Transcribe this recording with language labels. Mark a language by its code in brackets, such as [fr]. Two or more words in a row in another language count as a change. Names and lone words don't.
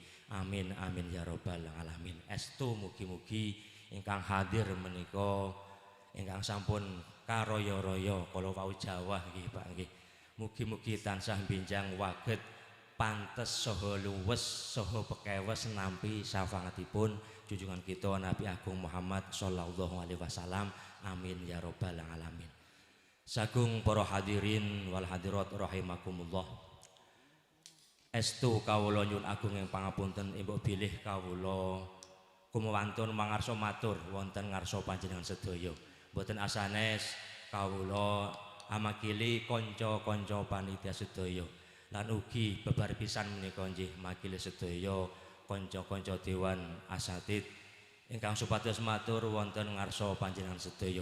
[ar] آمين آمين يا رب العالمين. [jv] Estu mugi-mugi ingkang hadir menika ingkang sampun karaya-raya kala wau Jawa nggih Pak nggih. Mugi-mugi tansah benjang waget pantes saha luwes saha pekewes nampi syafaatipun junjungan kita Nabi Agung Muhammad [ar] صلى الله عليه وسلم. آمين يا رب العالمين. [jv] Sagung para [ar] الحاضرين والحاضرات رحمكم الله. [jv] Estu kawula nyuwun agung ing pangapunten mbok bilih kawula kumawantun mangarsa matur wonten ngarsa panjenengan sedaya. Mboten asanes kawula amakili kanca-kanca panitia sedaya lan ugi bebar pisan menika nggih makili sedaya kanca-kanca dewan asatid ingkang supados matur wonten ngarsa panjenengan sedaya.